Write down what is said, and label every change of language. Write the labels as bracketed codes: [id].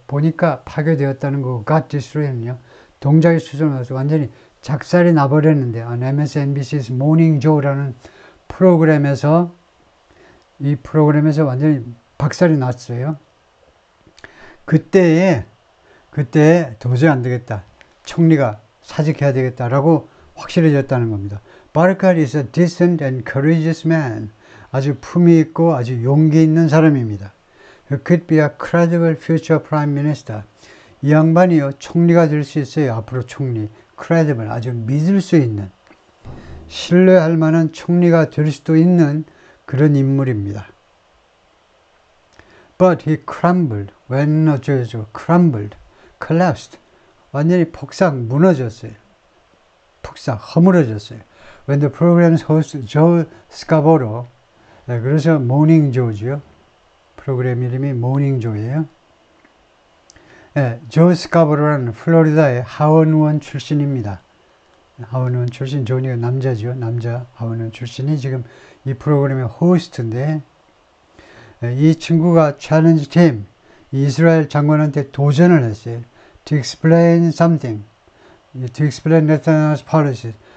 [ko] 보니까 파괴되었다는 거고, [en] got destroyed [ko] 는요, 동작에 초점을 맞춰서 완전히 작살이 나버렸는데, MSNBC's Morning Joe라는 프로그램에서, 이 프로그램에서 완전히 박살이 났어요. 그때에 도저히 안 되겠다. 총리가 사직해야 되겠다라고 확실해졌다는 겁니다. [en] 바르칼 is a decent and courageous man. [ko] 아주 품위 있고 아주 용기 있는 사람입니다. [en] He could be a credible future prime minister. [ko] 이 양반이요, 총리가 될 수 있어요. 앞으로 총리. credible, 아주 믿을 수 있는, 신뢰할 만한 총리가 될 수도 있는 그런 인물입니다. [en] But he crumbled. when [ko] 어쩌죠? [en] crumbled, collapsed. [ko] 완전히 폭삭 무너졌어요. 폭삭 허물어졌어요. [en] When the program's host Joe Scarborough, [ko] 그래서 Morning Joe죠. 프로그램 이름이 Morning Joe예요. 조 스카보로라는 플로리다의 하원의원 출신입니다. 하원의원 출신, 조니가 남자죠. 남자 하원의원 출신이 지금 이 프로그램의 호스트인데, 이 친구가 챌린지 팀, 이스라엘 장관한테 도전을 했어요. [en] To explain something. To explain Netanyahu's policies.